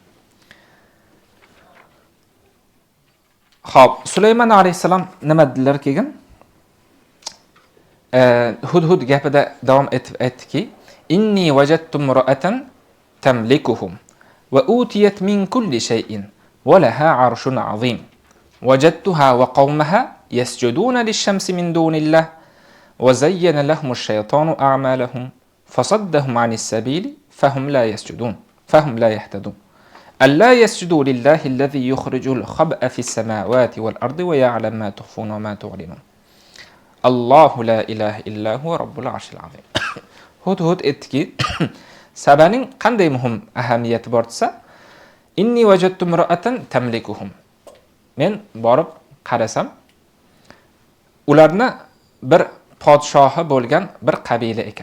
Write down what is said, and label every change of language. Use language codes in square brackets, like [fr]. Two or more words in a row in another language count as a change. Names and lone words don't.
[uz] Xo'p, Sulaymon alayhisalom nima dedilar keyin? Hudhud gapida davom etib aytdiki, [ar] إني وجدت امرأة تملكهم وأوتيت من كل شيء ولها عرش عظيم. وجدتها وقومها يسجدون للشمس من دون الله وزين لهم الشيطان أعمالهم فصدهم عن السبيل فهم لا يسجدون فهم لا يهتدون. ألا يسجدوا لله الذي يخرج الخبء في السماوات والأرض ويعلم ما تخفون وما تعلنون. الله لا إله إلا هو رب العرش العظيم. [uz] Hudhud aytdiki, Sabaning qanday muhim ahamiyati bor desa, [ar] إني وجدت امرأة تملكهم. [uz] Men borib qarasam, ularni bir podshohi bo'lgan bir qabila ekan.